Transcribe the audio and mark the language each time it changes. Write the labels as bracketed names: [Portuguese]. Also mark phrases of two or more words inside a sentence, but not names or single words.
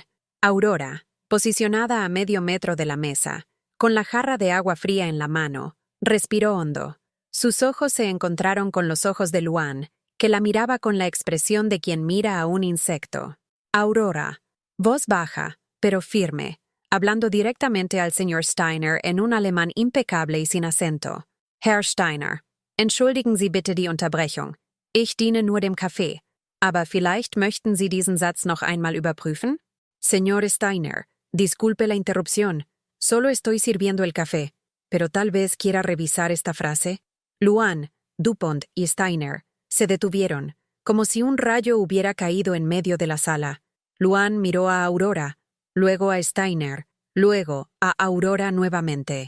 [Spanish] Aurora, posicionada a medio metro de la mesa, con la jarra de agua fría en la mano, respiró hondo. Sus ojos se encontraron con los ojos de Luan, que la miraba con la expresión de quien mira a un insecto. Aurora, voz baja, pero firme, hablando directamente al señor Steiner en un alemán impecable y sin acento. [German] Herr Steiner, entschuldigen Sie bitte die Unterbrechung. Ich diene nur dem Kaffee. Aber vielleicht möchten Sie diesen Satz noch einmal überprüfen? [Spanish] Señor Steiner, disculpe la interrupción. Solo estoy sirviendo el café, pero tal vez quiera revisar esta frase. Luan, Dupont y Steiner se detuvieron, como si un rayo hubiera caído en medio de la sala. Luan miró a Aurora, luego a Steiner, luego a Aurora nuevamente.